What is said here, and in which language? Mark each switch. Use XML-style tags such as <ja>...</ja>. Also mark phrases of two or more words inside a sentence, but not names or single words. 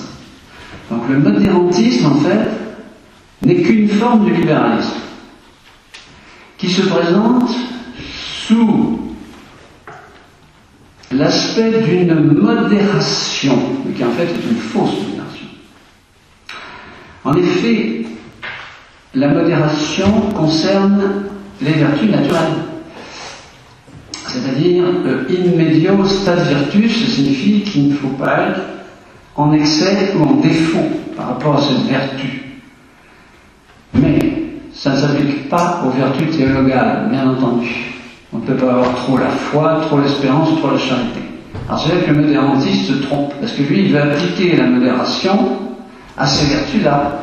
<fr>Donc le modérantisme, en fait, n'est qu'une forme du libéralisme, qui se présente sous l'aspect d'une modération, mais qui en fait est une fausse modération. En effet, la modération concerne les vertus naturelles. C'est-à-dire,</fr> <la>in medio stat virtus,</la> <fr>ça signifie qu'il ne faut pas être en excès ou en défaut par rapport à cette vertu. Mais ça ne s'applique pas aux vertus théologales, bien entendu. On ne peut pas avoir trop la foi, trop l'espérance, trop la charité. Alors c'est là que le modérantiste se trompe, parce que lui, il veut appliquer la modération à ces vertus-là.</fr>